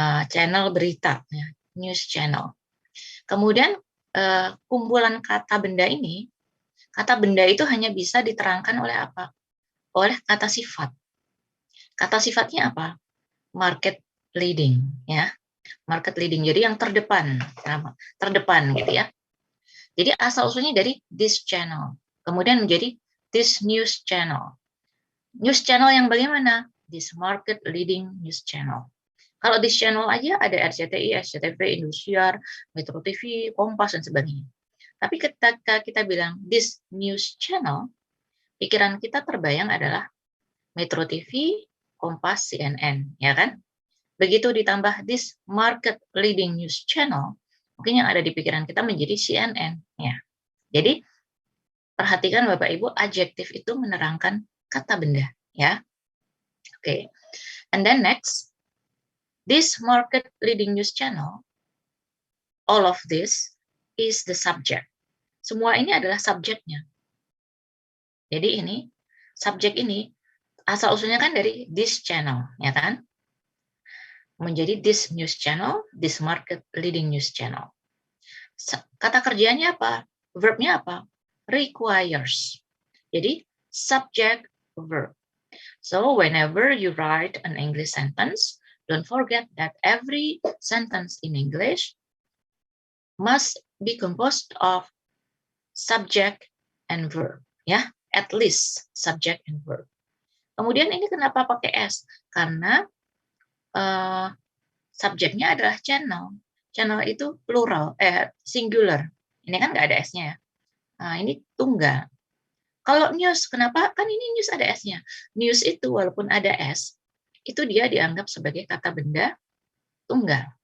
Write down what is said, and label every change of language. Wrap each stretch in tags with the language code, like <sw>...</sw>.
<id>Channel berita, ya, news channel. Kemudian kumpulan kata benda ini, kata benda itu hanya bisa diterangkan oleh apa? Oleh kata sifat. Kata sifatnya apa? Market leading, ya. Market leading, jadi yang terdepan gitu ya. Jadi asal usulnya dari</id> <en>this channel,</en> <id>kemudian menjadi</id> <en>this news channel.</en> <id>News channel yang bagaimana?</id> <en>This market leading news channel.</en> <id>Kalau this channel aja ada RCTI, SCTV, Indosiar, Metro TV, Kompas, dan sebagainya. Tapi ketika kita bilang</id> <en>this news channel,</en> <id>pikiran kita terbayang adalah Metro TV, Kompas, CNN, ya kan? Begitu ditambah</id> <en>this market leading news channel,</en> <id>mungkin yang ada di pikiran kita menjadi CNN. Ya. Jadi, perhatikan Bapak Ibu, adjektif itu menerangkan kata benda. Ya. Oke.</id> <en>And then next, this market leading news channel, all of this is the subject.</en> <id>Semua ini adalah subjeknya. Jadi ini, subjek ini asal-usulnya kan dari</id> <en>this channel,</en> <id>ya kan? Menjadi</id> <en>this news channel, this market leading news channel.</en> <id>Kata kerjanya apa? Verbnya apa? Requires. Jadi, subject, verb.</id> <en>So, whenever you write an English sentence, don't forget that every sentence in English must be composed of subject and verb. Ya, at least subject and verb.</en> <id>Kemudian ini kenapa pakai S? Karena subjeknya adalah channel. Channel itu plural, singular. Ini kan nggak ada S-nya ya. Nah, ini tunggal. Kalau news, kenapa? Kan ini news ada S-nya. News itu walaupun ada S, itu dia dianggap sebagai kata benda tunggal.</id>